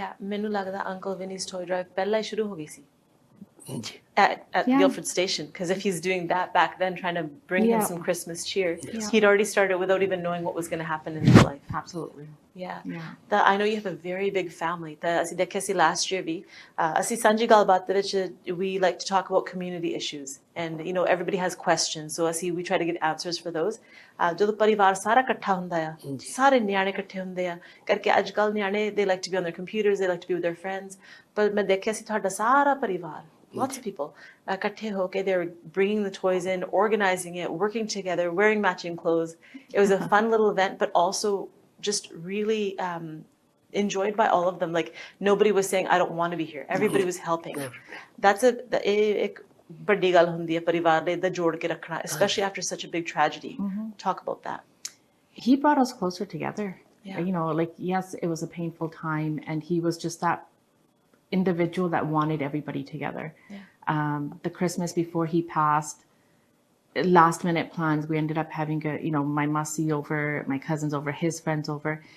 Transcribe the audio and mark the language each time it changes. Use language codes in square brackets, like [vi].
[pa] ਮੈਨੂੰ ਲੱਗਦਾ [en] Uncle Vinny's Toy Drive [pa] ਪਹਿਲਾਂ ਹੀ ਸ਼ੁਰੂ ਹੋ ਗਈ ਸੀ [en] at Guildford Station, because if he's doing that back then, trying to bring him some Christmas cheer, he'd already started without even knowing what was going to happen in his life. Absolutely. I know you have a very big family. [pa] ਅਸੀਂ ਦੇਖਿਆ ਸੀ [en] last year [pa] ਵੀ ਅਸੀਂ ਸਾਂਝੀ ਗੱਲਬਾਤ ਦੇ ਵਿੱਚ [en] we like to talk about community issues, and you know everybody has questions, so we try to get answers for those. [pa] ਜਦੋਂ ਪਰਿਵਾਰ ਸਾਰਾ ਇਕੱਠਾ ਹੁੰਦਾ ਆ, ਸਾਰੇ ਨਿਆਣੇ ਇਕੱਠੇ ਹੁੰਦੇ ਆ ਕਰਕੇ, ਅੱਜ ਕੱਲ੍ਹ ਨਿਆਣੇ [en] they like to be on their computers, they like to be with their friends, [pa] ਪਰ ਮੈਂ ਦੇਖਿਆ ਸੀ ਤੁਹਾਡਾ ਸਾਰਾ ਪਰਿਵਾਰ [en] lots of people. [pa] ਇਕੱਠੇ ਹੋ ਕੇ [en] they were bringing the toys in, organizing it, working together, wearing matching clothes. It was a fun little event, but also just really enjoyed by all of them. Like nobody was saying, I don't want to be here. Everybody was helping. [pa] That's एक ਵੱਡੀ ਗੱਲ ਹੁੰਦੀ ਹੈ ਪਰਿਵਾਰ ਦੇ ਇਦਾਂ ਜੋੜ ਕੇ ਰੱਖਣਾ, [en] especially after such a big tragedy. Talk about that. He brought us closer together. You know, like, yes, it was a painful time, and he was just that individual that wanted everybody together. The Christmas before he passed, last minute plans, we ended up having my mussy over, my cousins over, his friends over.